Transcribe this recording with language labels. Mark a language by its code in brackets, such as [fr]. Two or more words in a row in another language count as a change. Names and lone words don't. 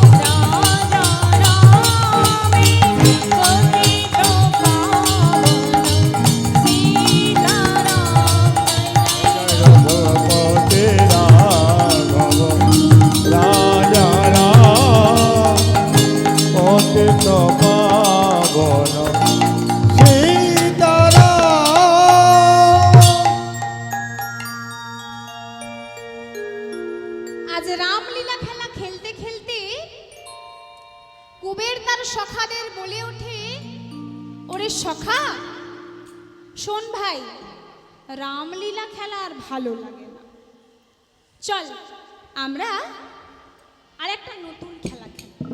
[hi] राजा राम पतित पावन सीताराम। रघुपति राघव राजा राम पतित पावन सीताराम। [bn] আজ রামলীলা খেলা খেলতে খেলতে কুবের তার সখাদের বলে ওঠে, ওরে সখা শোন ভাই, রামলীলা খেলা আর ভালো লাগে না, চল আমরা আর একটা নতুন খেলা খেলি।